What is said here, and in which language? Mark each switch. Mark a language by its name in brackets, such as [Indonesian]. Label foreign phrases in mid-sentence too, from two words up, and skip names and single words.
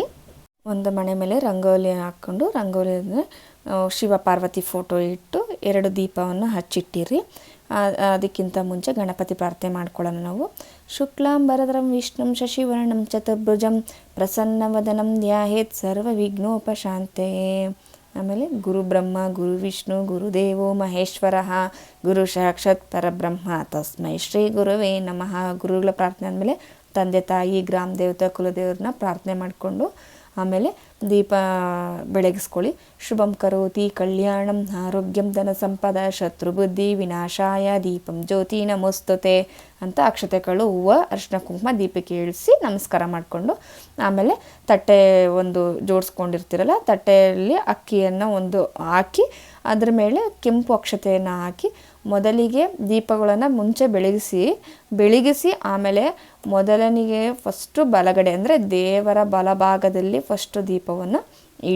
[Kannada] ಒಂದು ಮಣೆ ಮೇಲೆ ರಂಗೋಲಿ ಹಾಕ್ಕೊಂಡು ರಂಗೋಲಿ ಶಿವಪಾರ್ವತಿ ಫೋಟೋ ಇಟ್ಟು 2 ದೀಪವನ್ನು ಹಚ್ಚಿಟ್ಟಿರಿ. ಅದಕ್ಕಿಂತ ಮುಂಚೆ ಗಣಪತಿ ಪ್ರಾರ್ಥನೆ ಮಾಡ್ಕೊಳ್ಳೋಣ ನಾವು. [Sanskrit] ಶುಕ್ಲಾಂಬರಧರಂ ವಿಷ್ಣುಂ ಶಶಿವರ್ಣಂ ಚತುರ್ಭುಜಂ ಪ್ರಸನ್ನವದನಂ ಧ್ಯಾಯೇತ್ ಸರ್ವವಿಘ್ನೋಪಶಾಂತಯೇ. ಆಮೇಲೆ ಗುರು ಬ್ರಹ್ಮ ಗುರು ವಿಷ್ಣು ಗುರುದೇವೋ ಮಹೇಶ್ವರಃ ಗುರು ಸಾಕ್ಷಾತ್ ಪರಬ್ರಹ್ಮ ತಸ್ಮೈ ಶ್ರೀ ಗುರುವೇ ನಮಃ. [Kannada] ಗುರುಗಳ ಪ್ರಾರ್ಥನೆ ಆದಮೇಲೆ ತಂದೆ ತಾಯಿ ಗ್ರಾಮ ದೇವತೆ ಕುಲದೇವ್ರನ್ನ ಪ್ರಾರ್ಥನೆ ಮಾಡಿಕೊಂಡು ಆಮೇಲೆ ದೀಪ ಬೆಳಗಿಸ್ಕೊಳ್ಳಿ. [Sanskrit] ಶುಭಂ ಕರೋತಿ ಕಲ್ಯಾಣಂ ಆರೋಗ್ಯಂ ಧನ ಸಂಪದ ಶತ್ರುಬುದ್ಧಿ ವಿನಾಶಾಯ ದೀಪಂ ಜ್ಯೋತಿ ನಮೋಸ್ತುತೆ [Kannada] ಅಂತ ಅಕ್ಷತೆಗಳು, ಹೂವು, ಅರಿಶಿನ ಕುಂಕುಮ ದೀಪಕ್ಕೆ ಇಳಿಸಿ ನಮಸ್ಕಾರ ಮಾಡಿಕೊಂಡು ಆಮೇಲೆ ತಟ್ಟೆ ಒಂದು ಜೋಡಿಸ್ಕೊಂಡಿರ್ತೀರಲ್ಲ, ತಟ್ಟೆಯಲ್ಲಿ ಅಕ್ಕಿಯನ್ನು ಒಂದು ಹಾಕಿ ಅದ್ರ ಮೇಲೆ ಕೆಂಪು ಅಕ್ಷತೆಯನ್ನು ಹಾಕಿ ಮೊದಲಿಗೆ ದೀಪಗಳನ್ನು ಮುಂಚೆ ಬೆಳಗಿಸಿ ಆಮೇಲೆ ಮೊದಲನಿಗೆ ಫಸ್ಟು ಬಲಗಡೆ ಅಂದರೆ ದೇವರ ಬಲಭಾಗದಲ್ಲಿ ಫಸ್ಟು ದೀಪವನ್ನು ಇಡಿ.